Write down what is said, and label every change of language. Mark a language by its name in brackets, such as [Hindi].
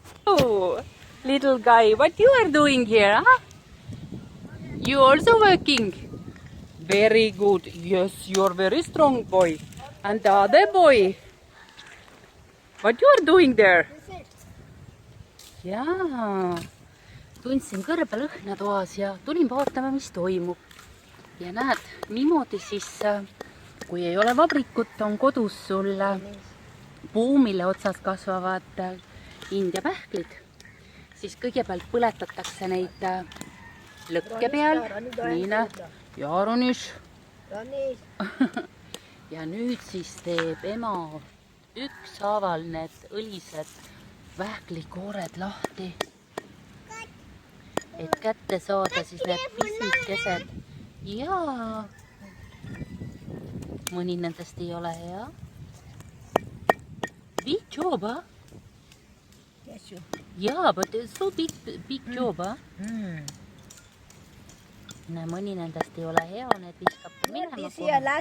[English] Oh, little guy, what you are doing here, huh? You also working? Very good. Yes, you are very strong boy. And the other boy, what you are doing there? [Estonian] Jaa, tundsin kõrbe lõhna toas ja tulin vaatama, mis toimub. Ja näed, niimoodi siis, kui ei ole vabrikut, on kodus sul puu, mille otsas kasvavad India pähklid, siis kõigepealt põletatakse neid lõkke peal, nii ja Ronis. Ja nüüd siis teeb ema ükshaaval need õlised pähklikoored lahti, et kätte saada siis need pisikesed. Jaa, mõni nendest ei ole hea. [English] Big job, huh? Yeah, but it's so big job, huh? [Estonian] Mõni nendest ei ole hea, need viskab minema kohe.